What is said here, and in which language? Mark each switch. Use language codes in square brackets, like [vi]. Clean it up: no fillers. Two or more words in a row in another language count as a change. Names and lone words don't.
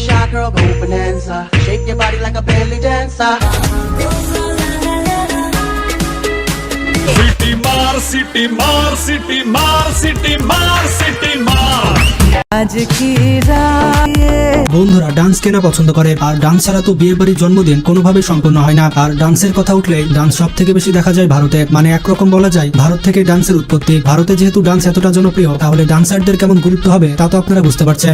[en] girl, go bonanza. Shake your body like a belly dancer. City mar, city mar, city mar, city mar, city mar. [bn] বন্ধুরা ডান্স কেনা পছন্দ করে, আর ডান্স ছাড়া তো বিয়ে বাড়ির জন্মদিন কোনোভাবেই সম্পূর্ণ হয় না। আর ডান্সের কথা উঠলে ডান্স সব থেকে বেশি দেখা যায় ভারতে, মানে একরকম বলা যায় ভারত থেকে ডান্সের উৎপত্তি। ভারতে যেহেতু ডান্স এতটা জনপ্রিয়, তাহলে ডান্সারদের কেমন গুরুত্ব হবে তা তো আপনারা বুঝতে পারছেন।